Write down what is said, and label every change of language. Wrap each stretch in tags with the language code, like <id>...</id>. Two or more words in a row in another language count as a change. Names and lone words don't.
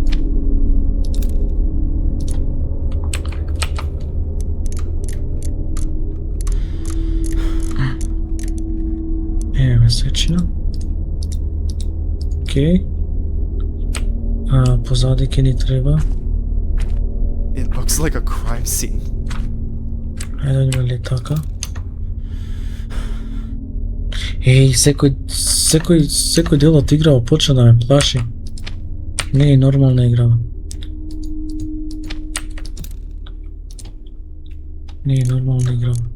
<mk>Месечина. Окей. Позади ке ни треба.</mk> <en>It looks like a crime scene.</en> <mk>Ајде да видиме ли така. Секој дел од играва почна да ме плаши. Не е нормална играва. Не е нормална играва.</mk>